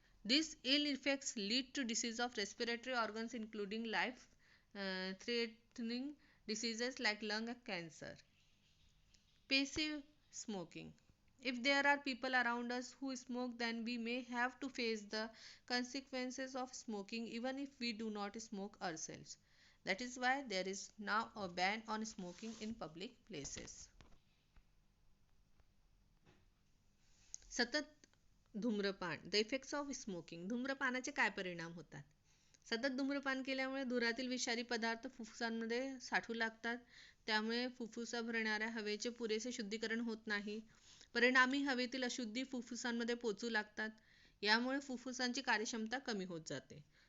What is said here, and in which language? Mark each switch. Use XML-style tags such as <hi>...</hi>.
<en>These ill effects lead to disease of respiratory organs including life-threatening diseases like lung cancer. Passive smoking. If there are people around us who smoke, then we may have to face the consequences of smoking even if we do not smoke ourselves. That is why there is now a ban on smoking in public places.</en> <mr>सतत धूम्रपान,</mr> <en>The effects of smoking.</en> <mr>धूम्रपानाचे काय परिणाम होतात? सतत धूम्रपान केल्यामुळे धुरातील विषारी पदार्थ फुफ्फुसांमध्ये साठू लागतात. त्यामुळे फुफ्फुस भरणाऱ्या हवेचे पुरेसे शुद्धीकरण होत नाही. परिणामी हवेतील अशुद्धी फुफ्फुसांमध्ये पोचू लागतात. यामुळे फुफ्फुसांची कार्यक्षमता कमी होत जाते.</mr>